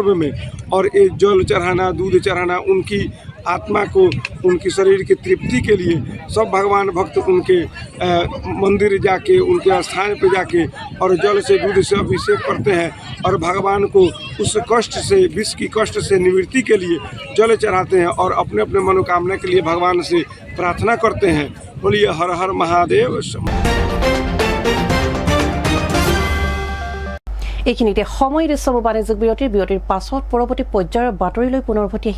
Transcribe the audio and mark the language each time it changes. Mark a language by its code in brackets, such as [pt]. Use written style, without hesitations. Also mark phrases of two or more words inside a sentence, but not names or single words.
[hi] में और ये जल चढ़ाना, दूध चढ़ाना, उनकी आत्मा को, उनकी शरीर की तृप्ति के लिए सब भगवान भक्त उनके मंदिर जाके, उनके स्थान पे जाके और जल से दूध से अभिषेक करते हैं और भगवान को उस कष्ट से, विष की कष्ट से निवृत्ति के लिए जल चढ़ाते हैं और अपने अपने मनोकामना के लिए भगवान से प्रार्थना करते हैं। बोलिए हर हर महादेव। [as] এইখিনিতে সময় দৃশ্য বাণিজ্যিক বিৰতিৰ পাছত পৰৱৰ্তী পৰ্যায়ৰ বাতৰিলৈ পুনৰ উভতি আহিম।